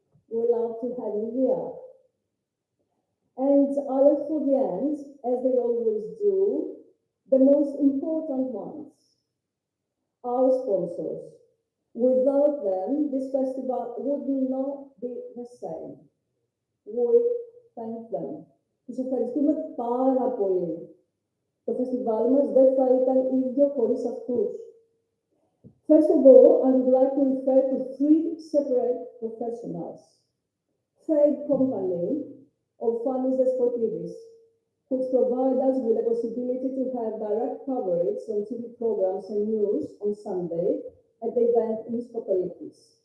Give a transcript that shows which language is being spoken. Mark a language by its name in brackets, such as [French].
[English] We love to have you here. And I look for the end, as they always do, the most important ones, our sponsors. Without them, this festival would not be the same. We thank them. [Greek] Τους ευχαριστούμε πάρα πολύ. Το φεστιβάλ μας δεν θα ήταν ίδιο χωρίς αυτούς. [English] First of all, I would like to refer to 3 separate professionals. Trade company of Fanny's Despotides, which provide us with the possibility to have direct coverage on TV programs and news on Sunday at the event in Skopelidis.